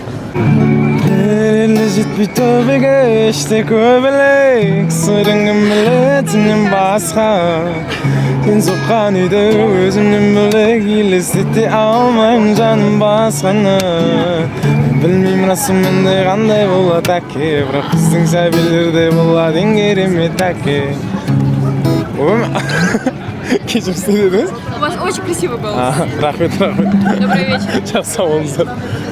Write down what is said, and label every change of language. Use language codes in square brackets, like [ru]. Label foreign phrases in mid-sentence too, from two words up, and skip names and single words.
[kk] Елі жетпей төбеге іште көбелек Сырыңым білетінен басқа Сен соққан үйді өзімнен бөлек елестете алмаймын жаным басқаны Мен білмеймін расымен де қандай болады әке Бірақ біздің сәбилерде болады ең керемет әке Кешірім істедіңіз? [ru] У вас очень красивый голос. [kk] Рахмет. [ru] Добрый вечер. [kk] Жақсы болыңыздар.